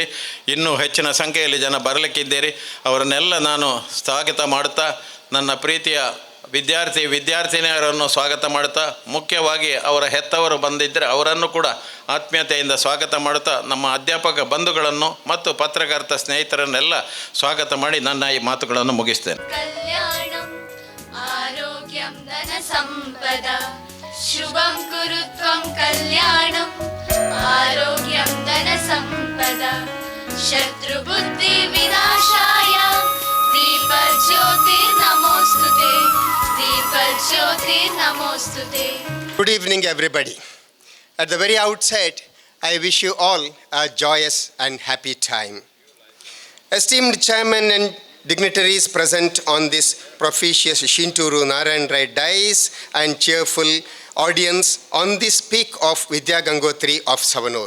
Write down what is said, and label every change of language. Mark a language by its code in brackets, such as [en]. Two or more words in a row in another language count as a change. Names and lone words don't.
[kn] ಇನ್ನೂ ಹೆಚ್ಚಿನ ಸಂಖ್ಯೆಯಲ್ಲಿ ಜನ ಬರಲಿಕ್ಕಿದ್ದೀರಿ. ಅವರನ್ನೆಲ್ಲ ನಾನು ಸ್ವಾಗತ ಮಾಡುತ್ತಾ ನನ್ನ ಪ್ರೀತಿಯ ವಿದ್ಯಾರ್ಥಿನಿಯರನ್ನು ಸ್ವಾಗತ ಮಾಡುತ್ತಾ, ಮುಖ್ಯವಾಗಿ ಅವರ ಹೆತ್ತವರು ಬಂದಿದ್ದರೆ ಅವರನ್ನು ಕೂಡ ಆತ್ಮೀಯತೆಯಿಂದ ಸ್ವಾಗತ ಮಾಡುತ್ತಾ, ನಮ್ಮ ಅಧ್ಯಾಪಕ ಬಂಧುಗಳನ್ನು ಮತ್ತು ಪತ್ರಕರ್ತ ಸ್ನೇಹಿತರನ್ನೆಲ್ಲ ಸ್ವಾಗತ ಮಾಡಿ ನನ್ನ ಈ ಮಾತುಗಳನ್ನು ಮುಗಿಸ್ತೇನೆ. [sa] ಕಲ್ಯಾಣಂ ಆರೋಗ್ಯಂ ಧನ ಸಂಪದ ಶುಭಂ ಕುರುತ್ವಂ ಕಲ್ಯಾಣಂ ಆರೋಗ್ಯಂ ಧನ ಸಂಪದ ಶತ್ರು ಬುದ್ಧಿ ವಿನಾಶಾಯ ದೀಪ ಜ್ಯೋತಿ ನಮೋಸ್ತುತೆ ದೀಪ ಜ್ಯೋತಿ ನಮೋಸ್ತುತೆ. [en] Good evening, everybody. At the very outset, I wish you all a joyous and happy time. Esteemed chairman and dignitaries present on this propitious Shinturu Narayan Rai dais and cheerful audience on this peak of Vidya Gangotri of Savanur.